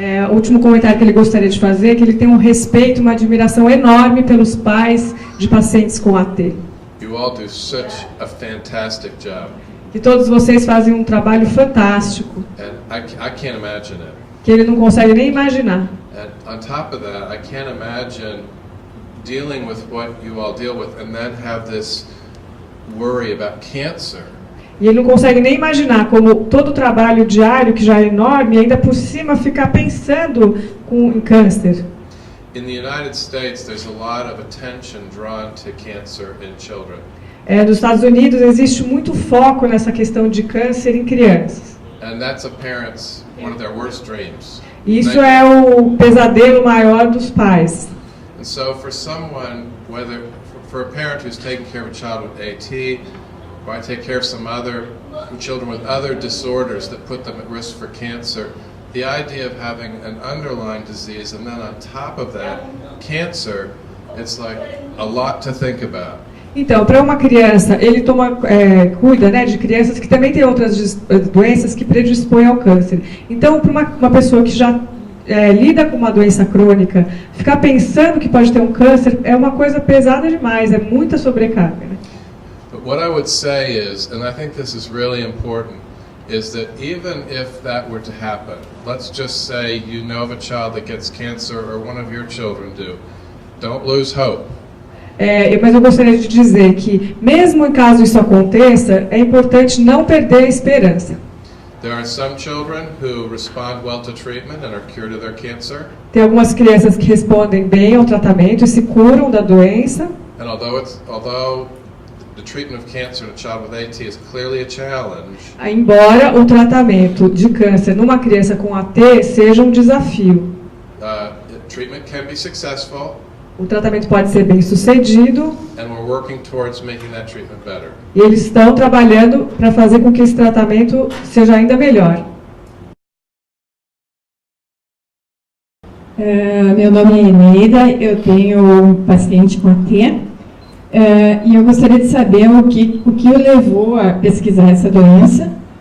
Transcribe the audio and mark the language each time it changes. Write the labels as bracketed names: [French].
[Portuguese] O último comentário que ele gostaria de fazer é que ele tem um respeito, uma admiração enorme pelos pais de pacientes com AT. [English] You all do such a fantastic job. [Portuguese] Que todos vocês fazem um trabalho fantástico. [English] And I can't imagine it. [Portuguese] Que ele não consegue nem imaginar. [English] And on top of that, I can't imagine dealing with what you all deal with and then have this worry about cancer. [Portuguese] E ele não consegue nem imaginar como todo o trabalho diário, que já é enorme, ainda por cima ficar pensando em câncer. [English] In the United States, there's a lot of attention drawn to cancer in children. [Portuguese] Nos Estados Unidos existe muito foco nessa questão de câncer em crianças. [English] And that's a parent's one of their worst dreams. [Portuguese] Isso é o pesadelo maior dos pais. [English] And so for someone, whether for a parent who's taking care of a child with AT, or I take care of some other children with other disorders that put them at risk for cancer, the idea of having an underlying disease and then on top of that, cancer, it's like a lot to think about. [Portuguese] Então, para uma criança, ele cuida, né, de crianças que também têm outras doenças que predispõem ao câncer. Então, para uma pessoa que já lida com uma doença crônica, ficar pensando que pode ter um câncer é uma coisa pesada demais, é muita sobrecarga. Né? [English] But what I would say is, and I think this is really important, is that even if that were to happen, let's just say you know of a child that gets cancer or one of your children do, don't lose hope. [Portuguese] Mas eu gostaria de dizer que, mesmo em caso isso aconteça, é importante não perder a esperança. [English] There are some children who respond well to treatment and are cured of their cancer. [Portuguese] Tem algumas crianças que respondem bem ao tratamento e se curam da doença. [English] And although the treatment of cancer in a child with AT is clearly a challenge. [Portuguese] Embora o tratamento de câncer numa criança com AT seja um desafio. [English] Treatment can be successful. [Portuguese] O tratamento pode ser bem sucedido. [English] And we're working towards making that treatment better. [Portuguese] E eles estão trabalhando para fazer com que esse tratamento seja ainda melhor. Meu nome é Eneida, eu tenho um paciente com AT e eu gostaria de saber o que o levou a pesquisar essa doença.